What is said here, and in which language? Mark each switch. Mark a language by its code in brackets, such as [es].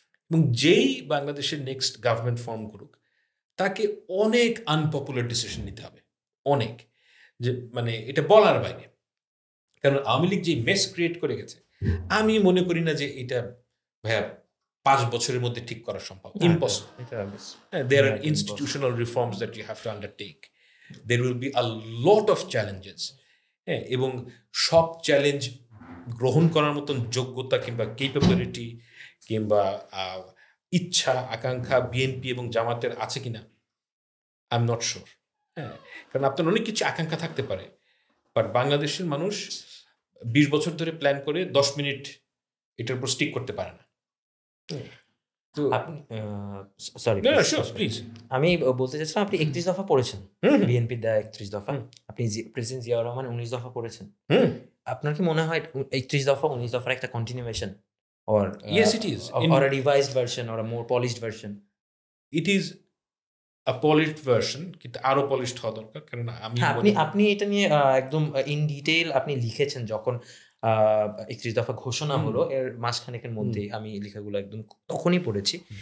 [bn] এবং যেই বাংলাদেশের নেক্সট গভর্নমেন্ট ফর্ম করুক, তাকে অনেক [en] unpopular decision [bn] নিতে হবে, অনেক, যে মানে এটা বলার বাইরে। কারণ আওয়ামী লীগ যে [en] mess create [bn] করে গেছে, আমি মনে করি না যে এটা ভাইয়া 5 বছরের মধ্যে ঠিক করা সম্ভব, impossible. [en] There are institutional reforms that you have to undertake. There will be a lot of challenges. [bn] হ্যাঁ, এবং সব চ্যালেঞ্জ গ্রহণ করার মতন যোগ্যতা কিংবা কেপাবিলিটি কিংবা ইচ্ছা আকাঙ্ক্ষা বিএনপি এবং জামাতের আছে কিনা [en] I am not sure. [bn] হ্যাঁ, কারণ আপনার অনেক কিছু আকাঙ্ক্ষা থাকতে পারে, বাট বাংলাদেশের মানুষ 20 বছর ধরে প্ল্যান করে 10 মিনিট এটার উপর স্টিক করতে পারে না। তো [en] sorry please, [bn] আমি বলতে চাচ্ছিলাম আপনি 31 দফা পড়েছেন, বিএনপি দেয়া 31 দফা, আপনি প্রেসিডেন্ট জিয়াউর রহমান 19 দফা পড়েছেন। আপনার কি মনে হয় 31 দফা 19 দফার একটা continuation, [en] or yes it is, or a revised version or a more polished version? It is a polished version, [bn] কিন্তু আরো পলিশড হওয়া দরকার। কারণ আপনি এটা নিয়ে একদম [en] in detail [bn] আপনি লিখেছেন যখন 31 দফা ঘোষণা হলো, এর মাঝখানেকের মধ্যেই আমি লেখাগুলো একদম তখনই পড়েছি।